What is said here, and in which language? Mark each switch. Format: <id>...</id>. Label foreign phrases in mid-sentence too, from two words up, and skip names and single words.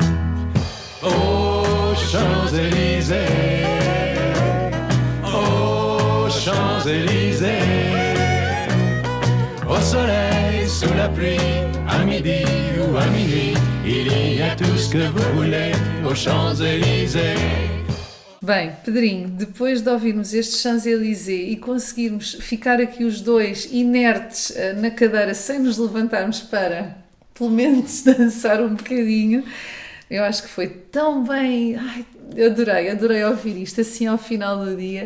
<fr>Oh Champs-Élysées, oh Champs-Élysées, au soleil, sous la pluie, à midi ou à minuit, il y a tout ce que vous voulez aux Champs-Élysées.</fr> <pt>Bem, Pedrinho, depois de ouvirmos este Champs-Élysées e conseguirmos ficar aqui os dois inertes na cadeira sem nos levantarmos para, pelo menos, dançar um bocadinho, eu acho que foi tão bem... Ai, adorei ouvir isto assim ao final do dia.</pt>